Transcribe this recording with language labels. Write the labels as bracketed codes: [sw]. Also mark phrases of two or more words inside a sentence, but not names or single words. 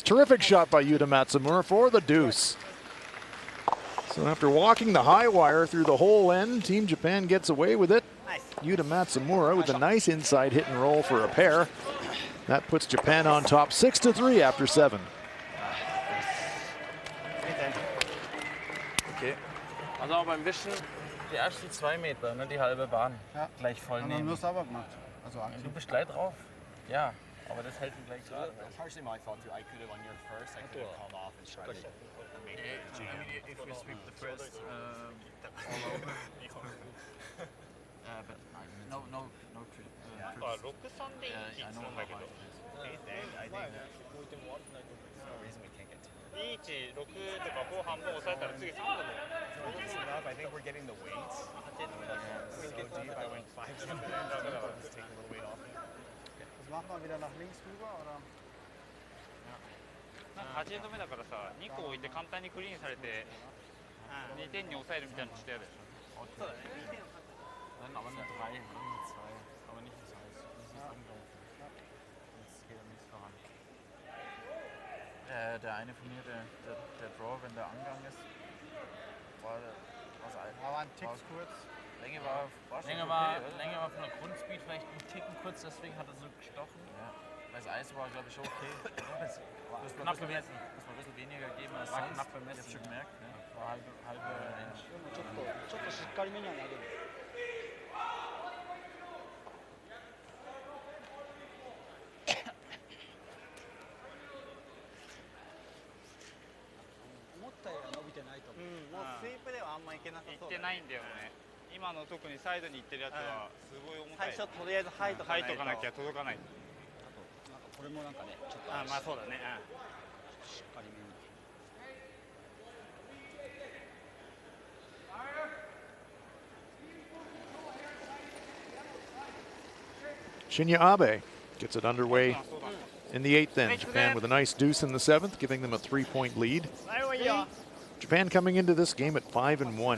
[en] Terrific shot by Yuta Matsumura for the deuce. So after walking the high wire through the whole end, Team Japan gets away with it. Yuta Matsumura with a nice inside hit and roll for a pair. That puts Japan on top 6-3 after 7. Okay. [de] Also auch beim Wischen, die ersten 2 Meter, ne, die halbe Bahn, gleich voll nehmen. Nur sauber gemacht. Also Du bist gleich drauf. Ja, aber das hält ihn gleich gerade. [en] That's partially my fault too. I could have on your first. I could have come off and tried to make it. If we sweep the first all over. But no trip. I know how hard it is. I think there's no reason we can't get to it. It's enough. I think we're getting the weights. So deep, I went 5 seconds. Just take a little weight off it. [de] Das machen wir wieder nach links rüber, oder? [ja] 8 エンド目だからさ、2個置いて簡単にクリーンされて2点に抑えるみたいなのしてやるでしょ。 [de] Dann aber nur 3, nicht 2. Aber nicht ins Haus. Nicht angreifen. Sonst geht nichts voran. Der eine von mir, der Draw, wenn der Angang ist, war ein Tick kurz. Länge war von der Grundspeed vielleicht ein Ticken kurz, deswegen hat er so gestochen. Ja. Weil das Eis war, glaube ich, okay. Knapp bemessen. Muss man ein bisschen weniger geben als sonst. Knapp bemessen. Ich hab's schon gemerkt. Ne? War halbe Inch. [ja] ちょっとしっかりめには投げる。思ったよりは伸びてないと思う。もうスイープではあんまいけなさそうだね。いってないんだよね。今の特にサイドに行ってるやつはすごい重たい。最初とりあえずハイとかなきゃ届かない。あとなんかこれもなんかね、ちょっとまあそうだね。しっかりめに。 [en] Shinya Abe gets it underway in the 8th end. Japan with a nice deuce in the 7th, giving them a 3-point lead. Japan coming into this game at 5-1.